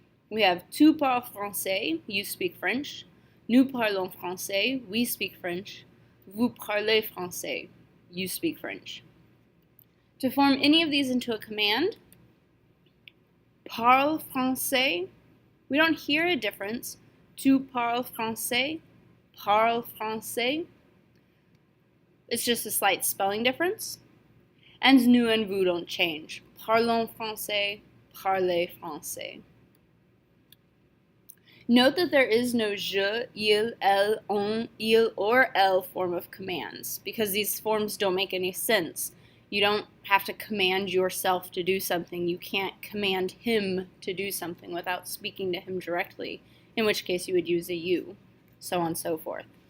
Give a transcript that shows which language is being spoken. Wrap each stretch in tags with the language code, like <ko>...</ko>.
<en>We have</en> <fr>tu parles français,</fr> <en>you speak French.</en> <fr>Nous parlons français,</fr> <en>we speak French.</en> <fr>Vous parlez français,</fr> <en>you speak French. To form any of these into a command,</en> <fr>parle français,</fr> <en>we don't hear a difference.</en> <fr>Tu parles français, parle français.</fr> <en>It's just a slight spelling difference. And nous and vous don't change.</en> <fr>Parlons français, parlez français.</fr> <en>Note that there is no je, il, elle, on, il, or elle form of commands because these forms don't make any sense. You don't have to command yourself to do something. You can't command him to do something without speaking to him directly, in which case you would use a you, so on and so forth.</en>